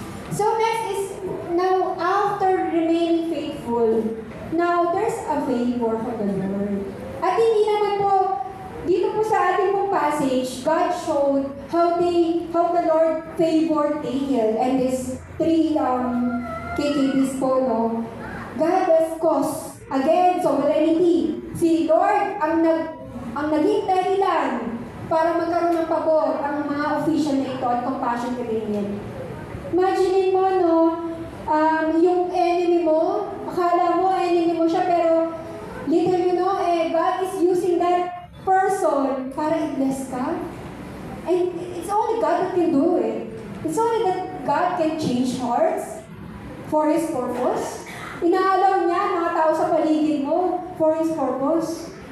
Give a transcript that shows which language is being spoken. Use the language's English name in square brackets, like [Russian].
[English] So next is, now after remaining faithful, now there's a favor for the Lord. [Filipino] At hindi naman po, dito po sa ating pong passage, [English] God showed how the Lord favored Daniel and these three KKBs [Filipino] po, no? [English] God has caused, again, sovereignty. [Filipino] Si Lord ang naging dahilan para magkaroon ng pabor ang mga official na ito at compassion kay Daniel. Imagine mo, no, yung enemy mo, akala mo enemy mo siya, pero [English] little you know, God is using that person [Filipino] para i-bless ka. [English] And it's only God that can do it. It's only that God can change hearts for His purpose. [Filipino] Inaalaw niya mga tao sa paligid mo for His purpose.